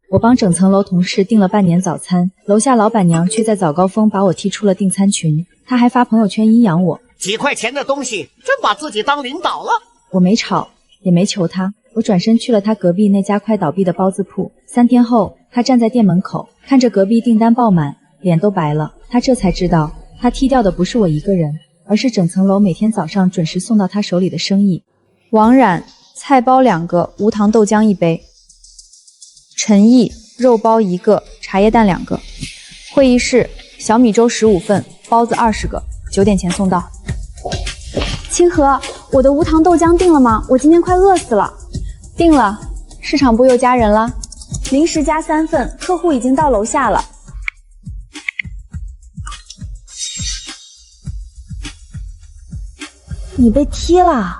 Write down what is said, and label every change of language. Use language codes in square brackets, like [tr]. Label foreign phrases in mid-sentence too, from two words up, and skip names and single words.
[zh] 我幫整層樓同事訂了半年早餐，樓下老闆娘卻在早高峰把我踢出了訂餐群，她還發朋友圈陰陽我。幾塊錢的東西，真把自己當領導了。我沒吵，也沒求她，我轉身去了她隔壁那家快倒閉的包子鋪。3天後，她站在店門口，看着隔壁訂單爆滿，臉都白了。她這才知道，她踢掉的不是我一個人，而是整層樓每天早上準時送到她手裡的生意。王冉，菜包2 個，無糖豆漿1杯。陳毅，肉包1個，茶葉蛋2個。會議室，小米粥15份，包子20個，9 點前送到。清河，我的无糖豆漿訂了嗎？我今天快餓死了。訂了，市场部又加人了，临时加3份，客戶已經到樓下了。你被踢了？